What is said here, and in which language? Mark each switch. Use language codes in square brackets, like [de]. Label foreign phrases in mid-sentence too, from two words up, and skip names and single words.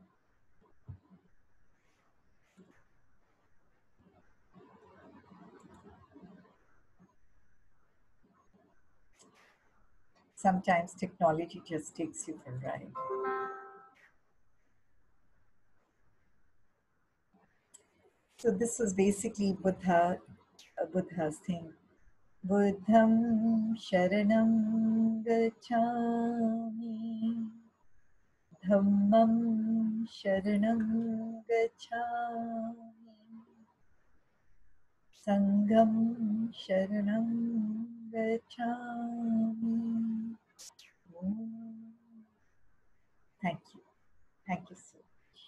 [en] Sometimes technology just takes you for a ride. So this was basically Buddha's thing. [pi] Buddham Sharanam Gacchami, Dhammam Sharanam Gacchami, Sangham Sharanam Gacchami. [en] Thank you. Thank you so